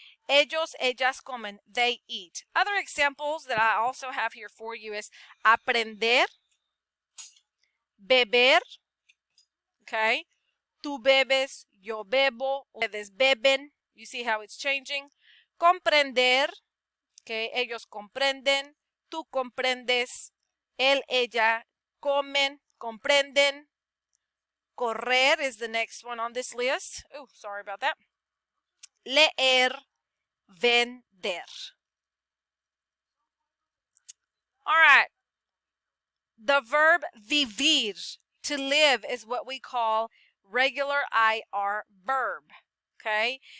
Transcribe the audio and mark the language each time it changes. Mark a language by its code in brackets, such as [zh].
[es] Ellos, ellas comen. [en] They eat. Other examples that I also have here for you is aprender, beber, okay? [es] Tú bebes, yo bebo, ustedes beben. [en] You see how it's changing. [es] Comprender, okay? Ellos comprenden, tú comprendes, él, ella comen, comprenden. [en] Correr is the next one on this list. Oh, sorry about that. [es] Leer, vender. [en] All right. The verb vivir, to live, is what we call regular IR verb. Okay?